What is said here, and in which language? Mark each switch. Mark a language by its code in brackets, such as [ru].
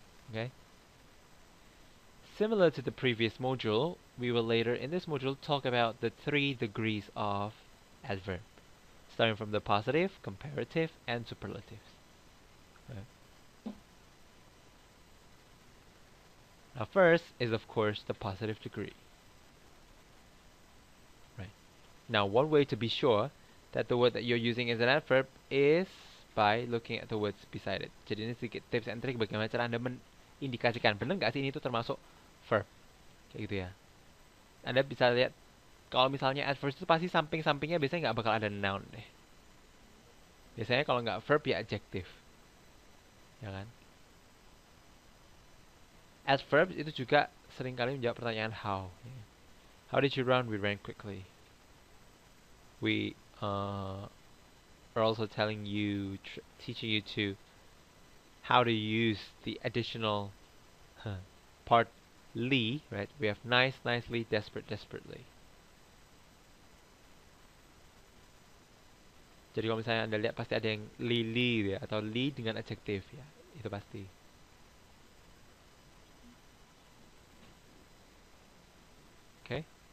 [en] Okay? Similar to the previous module, we will later in this module talk about the 3 degrees of adverb, starting from the positive, comparative, and superlatives. Right. Now first is of course the positive degree. Right. Now one way to be sure that the word that you're using is an adverb is by looking at the words beside it. [id] Jadi ini sedikit [en] tips and trick [id] bagaimana cara Anda mengindikasikan benar nggak sih ini tuh termasuk verb. Kayak gitu ya. Anda bisa lihat kalau misalnya adverb itu pasti samping-sampingnya biasanya nggak bakal ada noun deh. Biasanya kalau nggak verb ya adjective. Ya kan? Adverb itu juga seringkali menjawab pertanyaan how. [en] How did you run? We ran quickly. We are also telling you, teaching you to how to use the additional part li, right? We have nice, nicely, desperate, desperately. [id] Jadi kalau misalnya Anda lihat pasti ada yang li ya, atau li dengan adjektif ya, itu pasti. Oke.